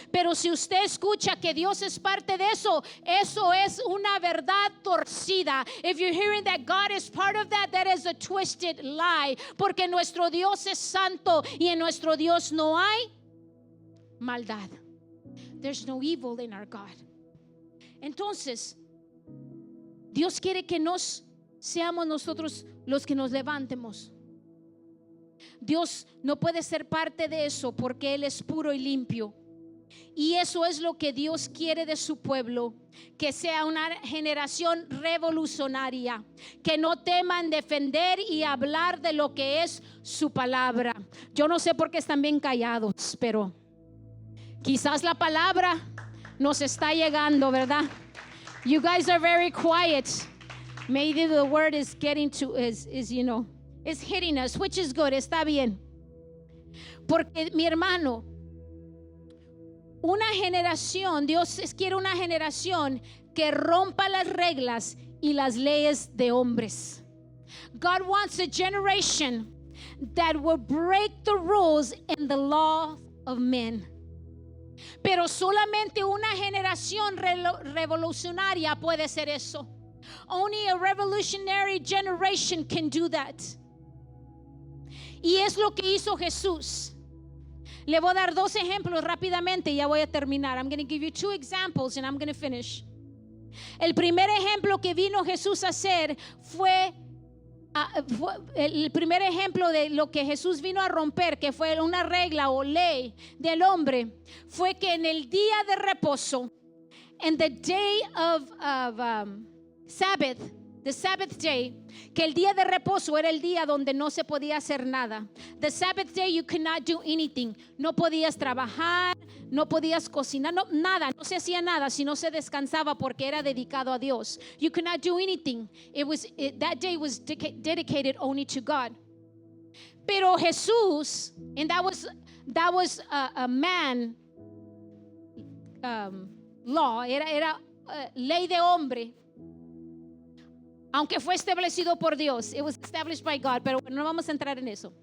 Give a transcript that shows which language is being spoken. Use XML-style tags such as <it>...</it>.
<es>Pero si usted escucha que Dios es parte de eso, eso es una verdad torcida.</es> <en>If you're hearing that God is part of that, that is a twisted lie.</en> <es>Porque nuestro Dios es santo y en nuestro Dios no hay maldad.</es> <en>There's no evil in our God.</en> <es>Entonces, Dios quiere que seamos nosotros los que nos levantemos. Dios no puede ser parte de eso porque Él es puro y limpio. Y eso es lo que Dios quiere de su pueblo, que sea una generación revolucionaria, que no teman defender y hablar de lo que es su palabra. Yo no sé por qué están bien callados, pero quizás la palabra nos está llegando, ¿verdad?</es> <en>You guys are very quiet. Maybe the word is getting to is hitting us, which is good,</en> <es>está bien. Porque mi hermano, una generación, Dios quiere una generación que rompa las reglas y las leyes de hombres.</es> <en>God wants a generation that will break the rules and the law of men.</en> <es>Pero solamente una generación revolucionaria puede ser eso.</es> <en>Only a revolutionary generation can do that.</en> <es>Y es lo que hizo Jesús. Le voy a dar 2 ejemplos rápidamente y ya voy a terminar.</es> <en>I'm going to give you 2 examples and I'm going to finish.</en> <es>El primer ejemplo que vino Jesús a hacer fue el primer ejemplo de lo que Jesús vino a romper, que fue una regla o ley del hombre, fue que en el día de reposo, en</es> <en>the day of Sabbath, the Sabbath day,</en> <es>que el día de reposo era el día donde no se podía hacer nada.</es> <en>The Sabbath day you could not do anything.</en> <es>No podías trabajar, no podías cocinar, nada, no se hacía nada si no se descansaba porque era dedicado a Dios.</es> <en>You could not do anything. That day was dedicated only to God.</en> <es>Pero Jesús,</es> <en>and that was a man law,</en> <es>era ley de hombre. Aunque fue establecido por Dios,</es> <en>it was established by God,</en> <es>pero no vamos a entrar en eso.</es>